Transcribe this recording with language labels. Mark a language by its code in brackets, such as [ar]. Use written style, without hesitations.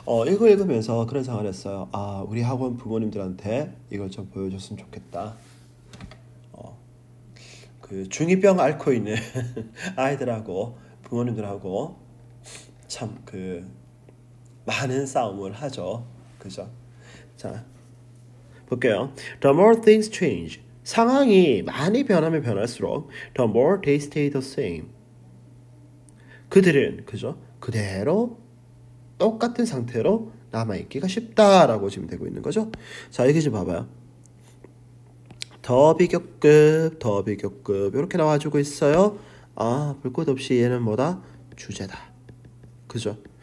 [ko] 이거 읽으면서 그런 생각을 했어요. 우리 학원 부모님들한테 이걸 좀 보여줬으면 좋겠다. 그 중2병 앓고 있는 아이들하고 부모님들하고 참 그 많은 싸움을 하죠. 그죠? 자, 볼게요. [en] The more things change. [ko] 상황이 많이 변하면 변할수록 [en] the more they stay the same. [ko] 그들은 그죠? 그대로 똑같은 상태로 남아있기가 쉽다라고 지금 되고 있는 거죠. 자, 여기 좀 봐봐요. 더 비교급 이렇게 나와주고 있어요. 볼 것 없이 얘는 뭐다? 주제다. 그죠?